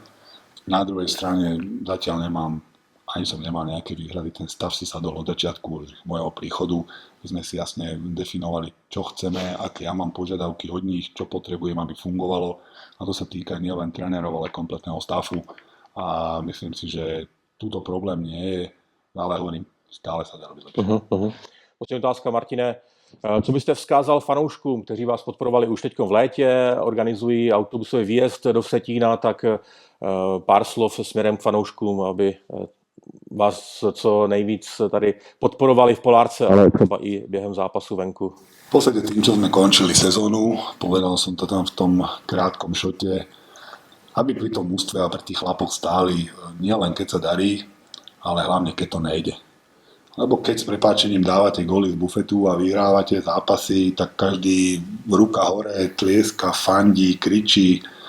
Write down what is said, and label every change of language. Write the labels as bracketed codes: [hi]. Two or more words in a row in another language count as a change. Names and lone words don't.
[sk] Na druhej strane zatiaľ ani som nemal nejaké výhrady, ten stav si sadol od začiatku môjho príchodu. My sme si jasne definovali, čo chceme, aké ja mám požiadavky od nich, čo potrebujem, aby fungovalo. A to sa týka nielen trénerov, ale kompletného stafu. A myslím si, že túto problém nie je, ale hovorím, stále sa dá robiť lepšie. [cs] Poslední otázka, Martine. Co byste vzkázal fanouškům, kteří vás podporovali už teď v létě, organizují autobusový výjezd do Vsetína, tak pár slov směrem k fanouškům, aby vás co nejvíc tady podporovali v Polárce, ale třeba i během zápasu venku. [sk] V podstate tým, čo sme končili sezónu, povedal som to tam v tom krátkom šote, aby pri tom ústve a pri tých chlapoch stáli nielen keď sa darí, ale hlavne keď to nejde. Lebo keď s prepáčením dávate góly z bufetu a vyhrávate zápasy, tak každý ruka hore, tlieska, fandí, kričí,